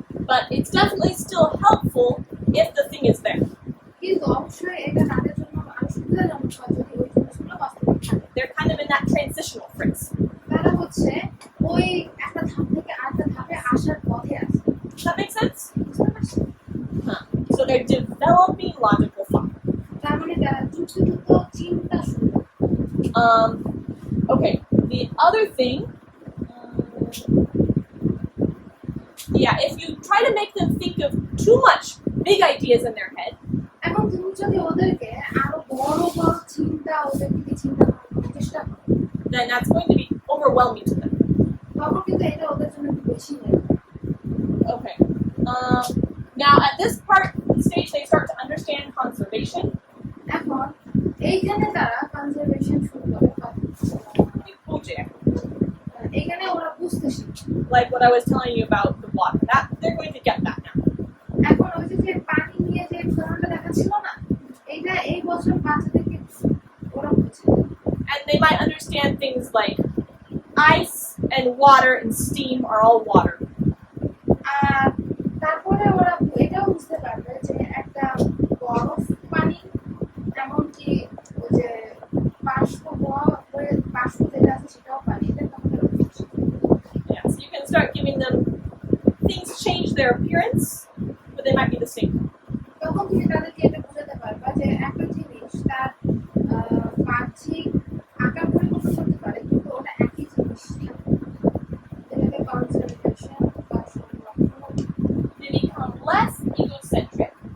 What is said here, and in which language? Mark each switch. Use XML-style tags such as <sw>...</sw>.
<en>But it's definitely still helpful if the thing is there.</en> <bn>কিন্তু অবশ্যই এটা তাদের জন্য আরো সুবিধাজনক হয় যদি ওই জিনিসগুলো বাস্তবিক থাকে।</bn> <en>They're kind of in that transitional phase.</en> <bn>তারা হচ্ছে ওই একটা ধাপ থেকে আরেকটা ধাপে আসার পথে আছে।</bn> <en>Does that make sense?</en> <bn>বুঝতে পারছো? Huh.</bn> <en>So they're developing logical thought.</en> <bn>তার মানে তারা যুক্তিযুক্ত চিন্তা শুরু করে।</bn> <en>Okay, the other thing, yeah, if you try to make them think of too much big ideas in their head,</en> <bn>এখন তুমি যদি ওদেরকে আরো বড় বড় চিন্তা ওদেরকে চিন্তা করার চেষ্টা করো,</bn> <en>then that's going to be overwhelming to them.</en> <bn>তখন কিন্তু এটা ওদের জন্য একটু বেশি হয়ে যাবে।</bn> <en>Okay. Now at this part stage, they start to understand conservation.</en> <bn>এখন এইখানে তারা কনজারভেশন শুরু করে বা</bn> <en>Project,</en> <bn>এইখানে ওরা বুঝতে শিখে।</bn> <en>like what I was telling you about the water. That they're going to get that now.</en> <bn>এখন ওই যে পানি নিয়ে যে উদাহরণটা দেখাচ্ছিল না, এইটা এই বছর বাচ্চাদেরকে ওরা বুঝে।</bn> <en>And they might understand things like ice and water and steam are all water.</en> <bn>আর তারপরে ওরা এটাও বুঝতে পারবে যে একটা বরফ পানি এমনকি ওই যে বাষ্প বাষ্প যেটা আছে সেটাও পানি, এটা তখন ওরা বুঝে।</bn> <en>Yeah, so you can start giving them things change their appearance, but they might be the same.</en> <bn>তখন তুমি তাদেরকে এটা বোঝাতে পারবা যে একটা জিনিস তার বাহ্যিক আকার পরিবর্তন করতে পারে কিন্তু ওটা একই জিনিস থাকে। এটাকে কনজারভেশন বা সংরক্ষণ।</bn> <en>They become less egocentric</en>